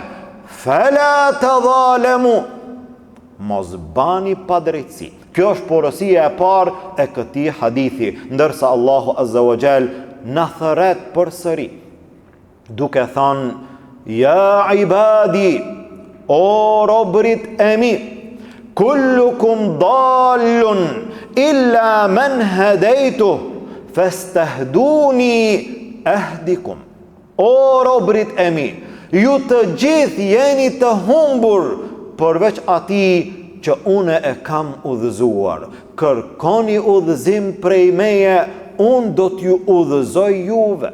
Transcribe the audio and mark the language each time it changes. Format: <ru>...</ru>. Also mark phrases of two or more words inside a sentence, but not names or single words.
<ar>فلا تظالموا.</ar> <sq>Mos bani padrejtësi. Kjo është porosia e parë e këtij hadithi, ndërsa Allahu</sq> <ar>عز وجل</ar> <sq>na thret përsëri, duke thënë:</sq> <ar>يا عبادي,</ar> <sq>o robërit e mi,</sq> <ar>كلكم ضال إلا من هديته فاستهدوني أهدكم.</ar> <sq>O robërit e mi, ju të gjithë jeni të humbur, përveç atij që une e kam udhëzuar. Kërkoni udhëzim prej meje, unë do t'ju udhëzoj juve.</sq>